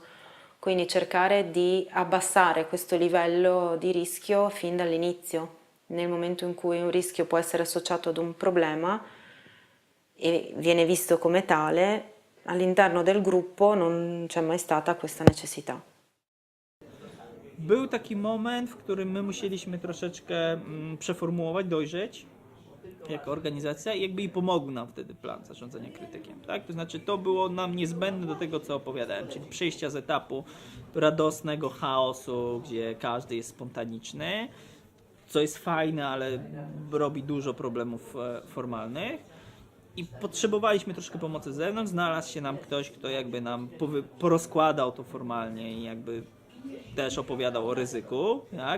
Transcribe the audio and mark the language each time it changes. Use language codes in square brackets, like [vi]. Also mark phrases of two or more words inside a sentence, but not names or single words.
[it] Quindi cercare di abbassare questo livello di rischio fin dall'inizio. Nel momento in cui un rischio può essere associato ad un problema e viene visto come tale, all'interno del gruppo non c'è mai stata questa necessità. [pl] Był taki moment, w którym my musieliśmy troszeczkę przeformułować, dojrzeć jako organizacja i jakby i pomógł nam wtedy plan zarządzania krytykiem, tak? To znaczy to było nam niezbędne do tego, co opowiadałem, czyli przejścia z etapu radosnego chaosu, gdzie każdy jest spontaniczny, co jest fajne, ale robi dużo problemów formalnych i potrzebowaliśmy troszkę pomocy z zewnątrz, znalazł się nam ktoś, kto jakby nam porozkładał to formalnie i jakby też opowiadał o ryzyku, tak?